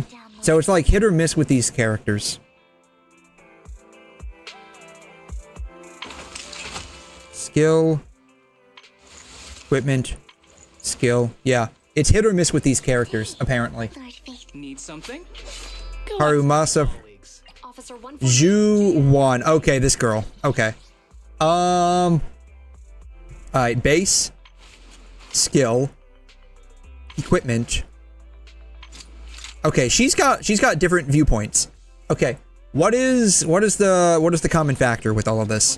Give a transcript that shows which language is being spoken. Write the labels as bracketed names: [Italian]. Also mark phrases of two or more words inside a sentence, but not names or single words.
[English] So it's like hit or miss with these characters. Skill. Equipment. Skill. Yeah. It's hit or miss with these characters, apparently. Need something? Harumasa. Ju-Wan. Okay, this girl. Okay. Alright, base. Skill. Equipment. Okay, she's got different viewpoints. Okay. What is the common factor with all of this?